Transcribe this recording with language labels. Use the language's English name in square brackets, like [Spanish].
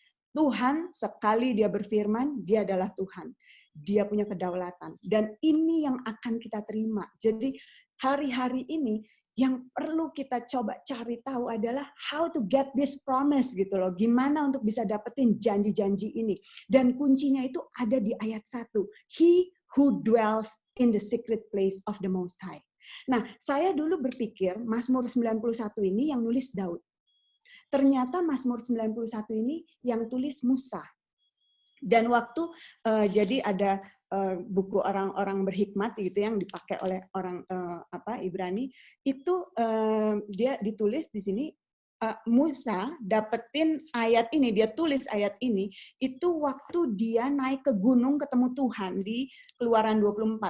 [Indonesian] Tuhan sekali Dia berfirman, Dia adalah Tuhan. Dia punya kedaulatan. Dan ini yang akan kita terima. Jadi hari-hari ini yang perlu kita coba cari tahu adalah [English] how to get this promise [Indonesian] gitu loh. Gimana untuk bisa dapetin janji-janji ini. Dan kuncinya itu ada di ayat 1. [English] He who dwells in the secret place of the Most High. [Indonesian] Nah, saya dulu berpikir Mazmur 91 ini yang nulis Daud. Ternyata Mazmur 91 ini yang tulis Musa. Dan waktu jadi ada buku orang-orang berhikmat gitu yang dipakai oleh orang Ibrani, itu dia ditulis di sini Musa dapetin ayat ini, dia tulis ayat ini itu waktu dia naik ke gunung ketemu Tuhan di Keluaran 24.